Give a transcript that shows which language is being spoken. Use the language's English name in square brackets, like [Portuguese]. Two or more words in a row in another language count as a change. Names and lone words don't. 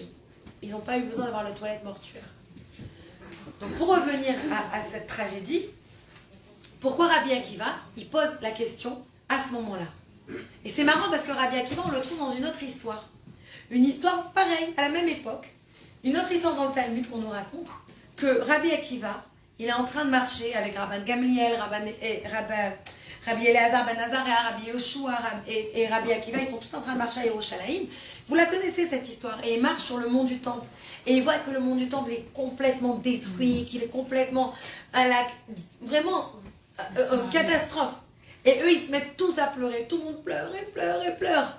[French] Ils n'ont pas eu besoin d'avoir la toilette mortuaire. Donc pour revenir à cette tragédie, pourquoi Rabbi Akiva, il pose la question à ce moment-là? Et c'est marrant parce que Rabbi Akiva, on le trouve dans une autre histoire. Une histoire pareille, à la même époque. Une autre histoire dans le Talmud qu'on nous raconte, que Rabbi Akiva, il est en train de marcher avec Rabban Gamliel, Rabbi Elazar ben Azariah, Rabbi Yoshua et Rabbi Akiva, ils sont tous en train de marcher à Yerushalayim. Vous la connaissez cette histoire. Et ils marchent sur le mont du Temple. Et ils voient que le mont du Temple est complètement détruit, qu'il est complètement vraiment catastrophe. Et eux, ils se mettent tous à pleurer. Tout le monde pleure et pleure et pleure.